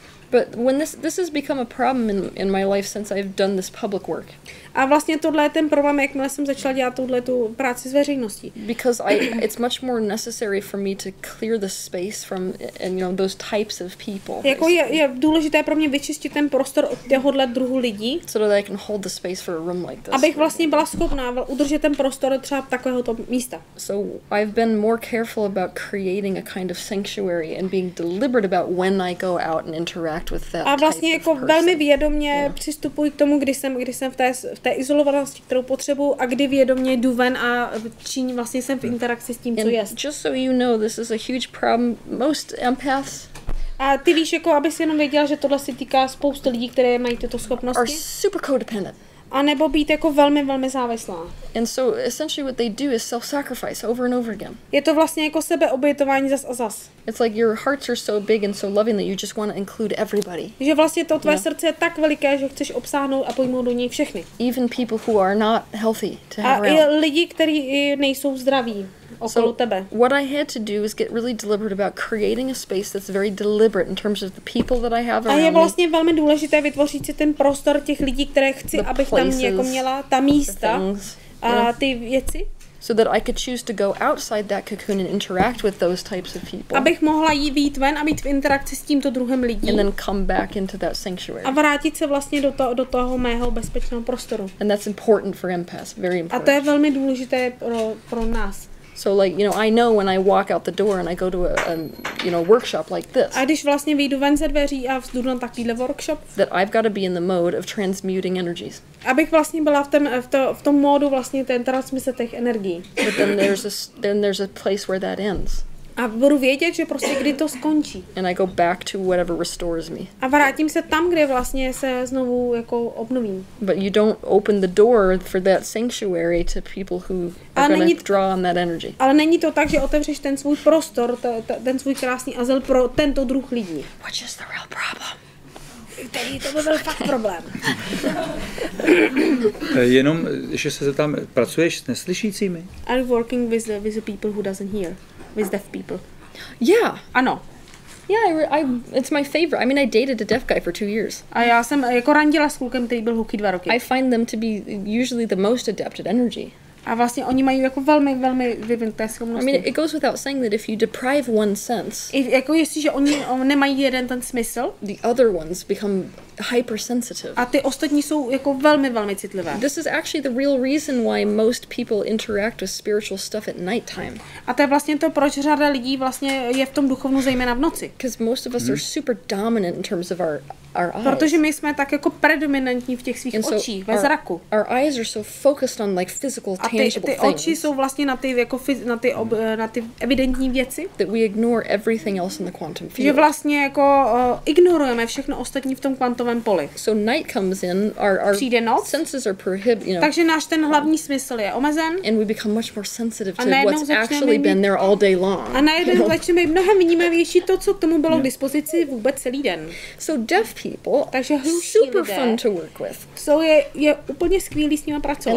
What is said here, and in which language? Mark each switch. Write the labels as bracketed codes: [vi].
[en] But when this has become a problem in my life since I've done this public work. [cs] A vlastně tohle je ten problém, jakmile jsem začala dělat tu práci s veřejností. [en] Because it's much more necessary for me to clear the space from those types of people. [cs] Jako je důležité pro mě vyčistit ten prostor od těhohle druhu lidí. [en] So that I can hold the space for a room like this. [cs] Abych vlastně byla schopná udržet ten prostor třeba takovéhoto místa. [en] So I've been more careful about creating a kind of sanctuary and being deliberate about when I go out and interact with that. [cs] A vlastně jako velmi vědomě přistupuji k tomu, když jsem v té izolovanosti, kterou potřebuji, a kdy vědomě jdu ven a činí vlastně jsem v interakci s tím, co je. [en] Just so you know, this is a huge problem. Most empaths [cs] a ty víš, jako abys jenom věděla, že tohle se týká spousty lidí, které mají tyto schopnosti. [en] Are super codependent. [cs] A nebo být jako velmi, velmi závislá. [en] And so essentially what they do is self-sacrifice over and over again. [cs] Je to vlastně jako sebeobětování zas a zas. [en] It's like your hearts are so big and so loving that you just want to include everybody. [cs] Že vlastně to tvé srdce je tak veliké, že chceš obsáhnout a pojmout do něj všechny. [en] Even people who are not healthy to have around. [cs] i lidi, kteří nejsou zdraví. okolo tebe. [en] What I had to do is get really deliberate about creating a space that's very deliberate in terms of the people that I have around me. [cs] A je vlastně velmi důležité vytvořit si ten prostor těch lidí, které chci, abych tam jako měla, ta místa a ty věci. [en] So that I could choose to go outside that cocoon and interact with those types of people. [cs] Abych mohla jít ven a být v interakci s tímto druhem lidí. [en] And then come back into that sanctuary. [cs] A vrátit se vlastně do toho mého bezpečného prostoru. [en] And that's important for empaths, very important. [cs] A to je velmi důležité pro nás. [en] So like, I know when I walk out the door and I go to a workshop like this. [cs] A když vlastně vyjdu ven ze dveří a jdu na takovýhle workshop. [en] That I've got to be in the mode of transmuting energies. [cs] Abych vlastně byla v tom módu vlastně ten transmise těch energií. [en] But then there's a place where that ends. [cs] A budu vědět, že prostě kdy to skončí. [en] And I go back to whatever restores me. [cs] A vrátím se tam, kde vlastně se znovu jako obnovím. [en] But you don't open the door for that sanctuary to people who are going to draw on that energy. [cs] Ale není to tak, že otevřeš ten svůj prostor, ten svůj krásný azyl pro tento druh lidí. [en] Which is the real problem. [cs] Který to by byl fakt problém. Jenom, že se zeptám, pracuješ s neslyšícími? [en] Are you working with the people who doesn't hear? With deaf people? Yeah. [cs] Ano. [en] Yeah, it's my favorite. I mean, I dated a deaf guy for 2 years. [cs] A já jsem jako randila s klukem, který byl hluchý 2 roky. [en] I find them to be usually the most adapted energy. [cs] A vlastně oni mají jako velmi, velmi vyvinuté schopnosti. [en] I mean, it goes without saying that if you deprive one sense, [cs] jako jestliže oni nemají jeden ten smysl, [en] the other ones become hypersensitive. [cs] A ty ostatní jsou jako velmi, velmi citlivé. [en] This is actually the real reason why most people interact with spiritual stuff at nighttime. [cs] A to je vlastně to, proč řada lidí vlastně je v tom duchovnu zejména v noci. [en] Because most of us are super dominant in terms of our eyes. [cs] Protože my jsme tak jako predominantní v těch svých očích, ve zraku. [en] Our eyes are so focused on like physical, tangible things. [cs] A ty oči jsou vlastně na ty jako na ty evidentní věci. [en] That we ignore everything else in the quantum field. [cs] Že vlastně jako ignorujeme všechno ostatní v tom kvantovém poli. [en] So night comes in, our senses are prohibited, [cs] Takže náš ten hlavní smysl je omezen. [en] And we become much more sensitive to what's actually been there all day long. [cs] A najednou začneme být mnohem vnímavější to, co k tomu bylo k dispozici vůbec celý den. [en] So deaf people, [cs] takže [en] super fun to work with. [cs] Je úplně skvělý s nimi pracovat.